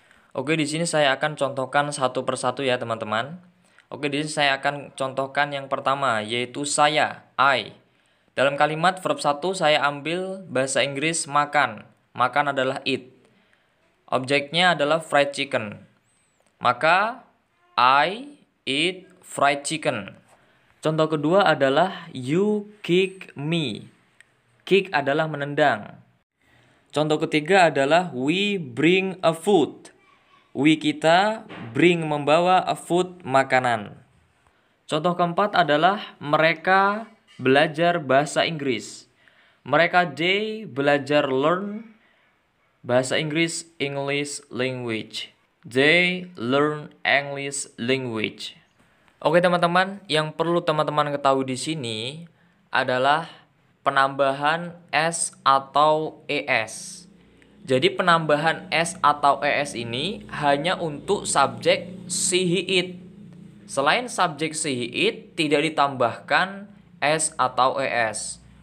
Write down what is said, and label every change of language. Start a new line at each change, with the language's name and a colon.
Indonesian: Oke, di sini saya akan contohkan satu persatu ya teman-teman. Oke, di sini saya akan contohkan yang pertama, yaitu saya, I. Dalam kalimat verb 1 saya ambil bahasa Inggris makan. Makan adalah eat. Objeknya adalah fried chicken. Maka
English: I eat fried chicken.
Indonesian: Contoh kedua adalah
English: you kick me.
Indonesian: Kick adalah menendang. Contoh ketiga adalah
English: we bring a food. We kita, bring membawa, a food makanan.
Indonesian: Contoh keempat adalah mereka belajar bahasa Inggris. Mereka they belajar learn bahasa Inggris,
English: English language. They learn English language.
Indonesian: Oke teman-teman, yang perlu teman-teman ketahui di sini adalah penambahan S atau ES. Jadi penambahan S atau ES ini hanya untuk subjek she, he, it. Selain subjek she, he, it tidak ditambahkan S atau ES.